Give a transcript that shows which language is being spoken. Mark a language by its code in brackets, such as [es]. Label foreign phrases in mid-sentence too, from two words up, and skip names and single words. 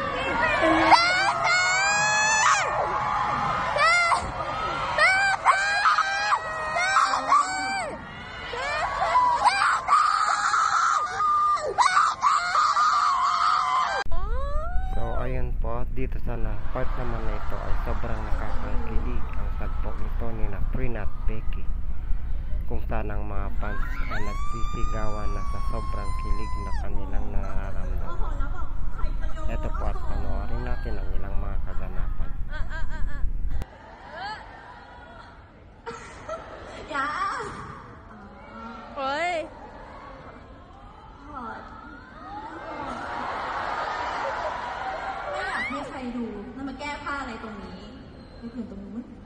[tl] So ayun po, dito sa part naman na ito ay sobrang nakakakilig ang tagpo nito ni na Prin at Becky, kung saan ang mga fans ay nagsisigawan na sa sobrang kilig na kanilang nararamdaman. Ito po at panoorin natin ang ilang mga kaganapan. [th] ไม่อยากให้ใครดูแล้วมาแก้ผ้าอะไรตรงนี้ไปถึงตรงนู้น